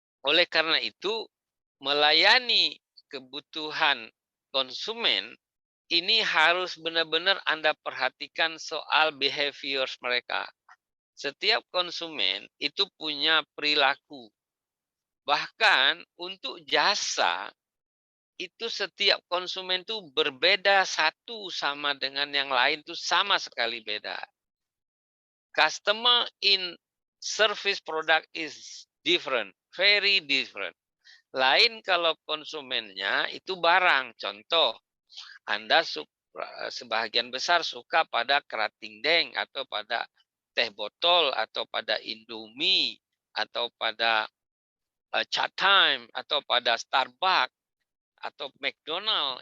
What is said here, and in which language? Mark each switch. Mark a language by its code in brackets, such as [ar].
[id] Oleh karena itu, melayani kebutuhan konsumen ini harus benar-benar Anda perhatikan soal behaviors mereka. Setiap konsumen itu punya perilaku. Bahkan untuk jasa, itu setiap konsumen itu berbeda satu sama dengan yang lain itu sama sekali beda. [en] Customer in service product is different, very different. [id] Lain kalau konsumennya itu barang. Contoh, Anda sebagian besar suka pada kerating deng atau pada teh botol atau pada Indomie atau pada Chat Time atau pada Starbucks atau McDonald.